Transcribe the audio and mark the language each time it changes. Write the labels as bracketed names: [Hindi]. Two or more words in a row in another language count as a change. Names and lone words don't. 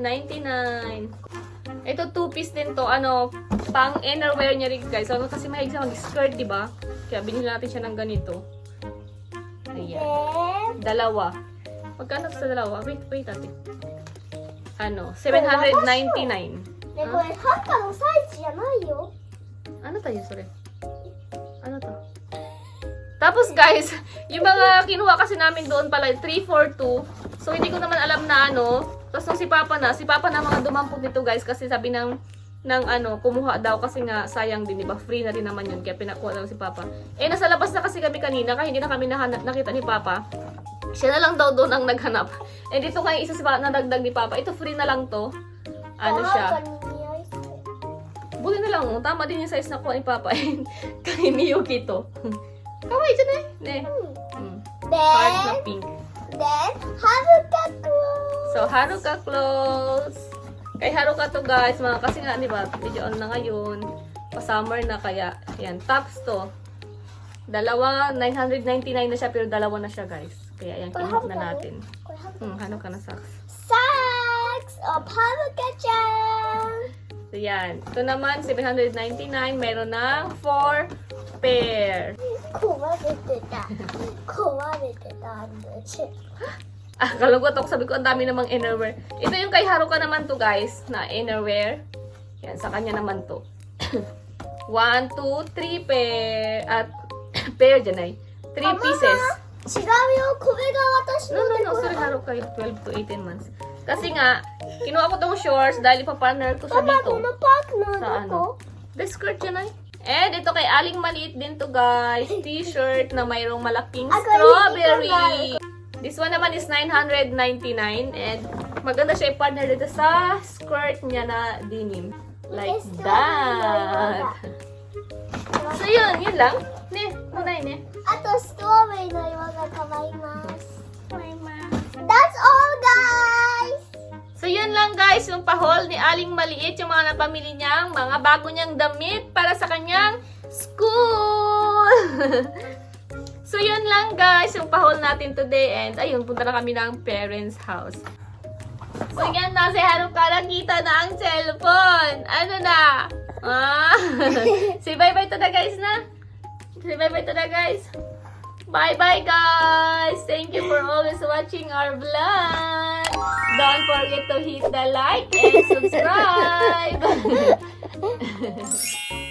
[Filipino] Ito, 2-piece din to. Pang innerwear niya rin, guys. Kasi mahilig siya mag-skirt, diba? Kaya binili natin siya ng ganito. Ayan. [English] Then, [Filipino] Dalawa. Magkano sa dalawa? Wait, ate. 799. [Japanese] ね、これハッカのサイズじゃないよ。 [Filipino] Ano tayo, sorry? Ano to? Tapos guys, yung mga kinuha kasi namin doon pala, 342. So, hindi ko naman alam na Tapos nung si Papa na mga dumampot nito guys, kasi sabi ng kumuha daw kasi nga sayang din, diba? Free na rin naman yun, kaya pinakuha daw si Papa. Nasa labas na kasi kami kanina, kaya hindi na kami nakita ni Papa. Siya na lang daw doon ang naghanap. Dito nga yung isa si Papa, nadagdag ni Papa. Ito free na lang to. Siya. Buti na lang, tama din yung size na kuha ni Papa. Kay Miyuki to. Kawai dyan eh. Heart na [English] Then, pink. Haruka clothes. So, Haruka clothes. [Filipino] Kay Haruka to guys, kasi nga, di ba, [English] video on [Filipino] na ngayon. Pa-summer na kaya. Yan, tops to. Dalawa, 999 na siya, pero dalawa na siya guys. Kaya yan, kinuha na natin. Haruka na socks. [English] Socks of Haruka-chan. [Filipino] So, yan. Ito naman, 799. Meron ng 4 pair. [Japanese] 壊れてたんです。 [Filipino] Kalugot ako. Sabi ko, ang dami namang innerwear. Ito yung kay Haruka naman to guys, na innerwear. Yan, sa kanya naman to. 1, 2, 3 pair. At, pair dyan ay. 3 pieces. [Japanese] 違うよ、これが私 [English] No, [Japanese] の [English] no, no. Sorry, Haruka. 12 to 18 months. [Filipino] Kasi nga, kinuha ko tong shorts dahil ipapartner ko siya [Japanese] ママ [Filipino] dito. [Japanese] このパークの [Filipino] Sa [Japanese] どこ [English] The skirt [Filipino] yan ay. And ito kay Aling Maliit din to guys. T-shirt na mayroong malaking strawberry. [English] This one naman is 999. [Filipino] And maganda siya i-partner dito sa skirt niya na denim. [English] Like that. [Filipino] So yun lang. Ne, munay ne. [Japanese] あとストロベリーの色が可愛います。 [English] That's all guys! [Filipino] So yun lang guys, yung pa-haul ni Aling Maliit, yung mga napamili niyang mga bago niyang damit para sa kanyang school. So yun lang guys, yung pa-haul natin today. And ayun, punta na kami ng parents' house. So yan na, si Haruka nakita na ang cellphone. Ano na? [English] Say bye-bye to the guys na. Say bye-bye to the guys. Bye-bye guys! Thank you for always watching our vlog. Don't forget to hit the like and subscribe.